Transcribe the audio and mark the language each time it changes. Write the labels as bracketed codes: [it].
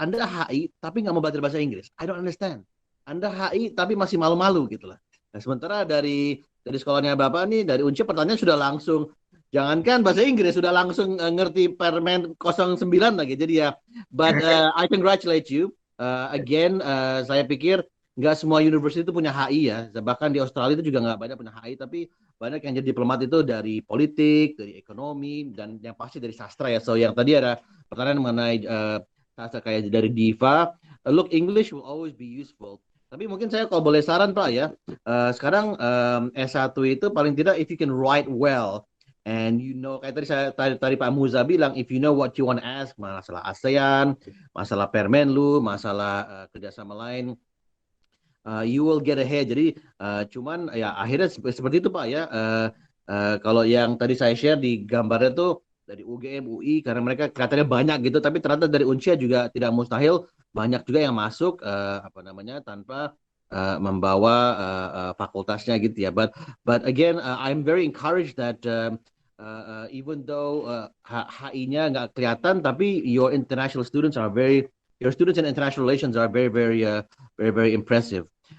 [id] Anda HI tapi nggak mau belajar bahasa Inggris. [en] I don't understand. [id] Anda HI tapi masih malu-malu gitu lah. Nah, sementara dari sekolahnya Bapak nih, dari Unci pertanyaan sudah langsung, jangankan bahasa Inggris, sudah langsung ngerti Permen 09 lagi. Jadi ya, [en] but I congratulate you. [id] Again, saya pikir nggak semua universitas itu punya HI ya. Bahkan di Australia itu juga nggak banyak punya HI, tapi banyak yang jadi diplomat itu dari politik, dari ekonomi, dan yang pasti dari sastra ya. So yang tadi ada pertanyaan mengenai sastra kayak dari Diva, [en] look, English will always be useful. [id] Tapi mungkin saya kalau boleh saran Pak ya, sekarang S1 itu paling tidak [en] if you can write well and you know, [id] kayak tadi Pak Muza bilang, [en] if you know what you want to ask, [id] masalah ASEAN, masalah Permenlu, masalah kerjasama lain, [en] you will get ahead. [id] Jadi cuman ya akhirnya seperti itu Pak ya. Kalau yang tadi saya share di gambarnya tuh dari UGM, UI, karena mereka katanya banyak gitu, tapi ternyata dari Unsia juga tidak mustahil banyak juga yang masuk tanpa membawa fakultasnya gitu ya. [en] But again, I'm very encouraged that even though [id] HI-nya nggak kelihatan, tapi [en] your students in international relations are very very impressive.